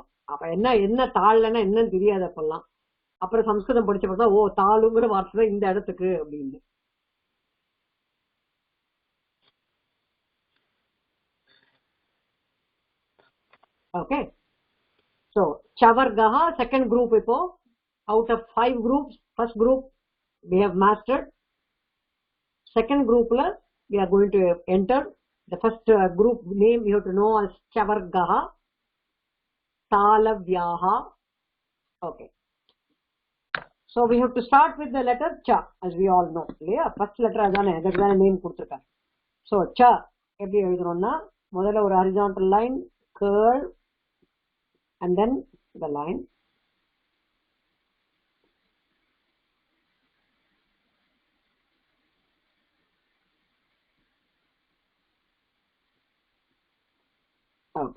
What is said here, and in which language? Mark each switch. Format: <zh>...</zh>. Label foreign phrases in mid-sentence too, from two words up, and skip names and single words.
<ta>அப்ப என்ன தாழ்லன்னா என்னன்னு தெரியாது அப்பெல்லாம். அப்புறம் சம்ஸ்கிருதம் படிச்சப்பதான் ஓ தாளுங்கிற வார்த்தை இந்த இடத்துக்கு அப்படின்னு. ஓகே.</ta> <en>So chavargaha, second group. இப்போ out of 5 groups, first group we have mastered. Second group la we are going to enter. The first group name you have to know as chavargaha, talavyaha. Okay. So we have to start with the letter cha, as we all know. Yeah, first letter</en> <ta>அதனே, அதா name குடுத்திருக்க.</ta> <en>So cha</en> <ta>எப்படி எழுதறோனா, முதல்ல</ta> <en>or horizontal line, curve, and then the line. Okay.</en>